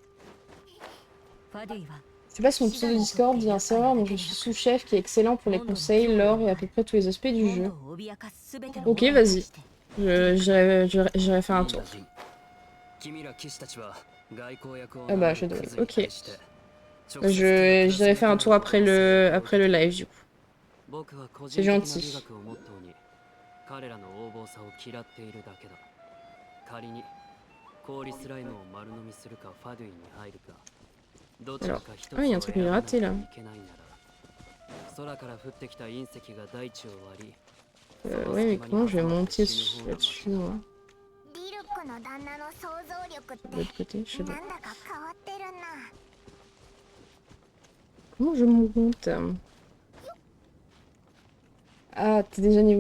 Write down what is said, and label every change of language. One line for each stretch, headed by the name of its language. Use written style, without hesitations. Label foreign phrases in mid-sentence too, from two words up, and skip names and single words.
French: Je passe mon pseudo Discord via un serveur dont je suis sous-chef qui est excellent pour les conseils, l'or et à peu près tous les aspects du jeu. Ok, vas-y. J'irai faire un tour. Ah bah, je dois. Ok. J'irai faire un tour après le live, du coup. C'est gentil.
Japanese: 彼らの横暴さを嫌っているだけだ。仮に氷スライムを丸飲みするかファドゥイに入るか、どちらか一つを選ばないといけないなら、空から降ってきた隕石が大地を割り、
French: Ouais, mais comment je vais monter là-dessus, moi? De l'autre côté, je sais pas. Comment je monte? Ah, t'es déjà niveau...